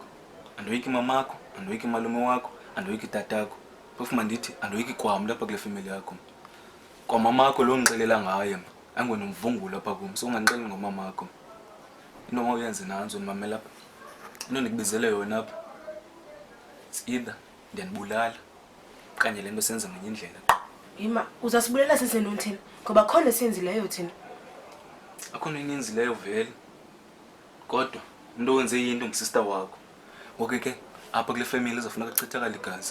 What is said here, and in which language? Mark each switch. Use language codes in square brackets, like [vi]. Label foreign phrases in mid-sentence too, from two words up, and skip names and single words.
[xh] Andoyiki mamakho, andoyiki malume wakho, andoyiki tatakho. Phofu mandithi andoyiki kwami lapha kule family yakho. Kwa mamakho lo ngixelela ngaye angonomvungulo lapha kum. So unganixeli ngomamakho. Into mawuyenze nanzo nimamela lapha. Into ndikubizele yona apha. [en] It's either [xh] ndiyanibulala kanye lento senza ngenye indlela. Ima uzasibulela sisentweni thina ngoba khona senzileyo thina. Akhona ininzi leyo vele. Kodwa umuntu owenze into ngisister wakho. Ngoke ke apha kule family izofuneka kuchithakala igazi.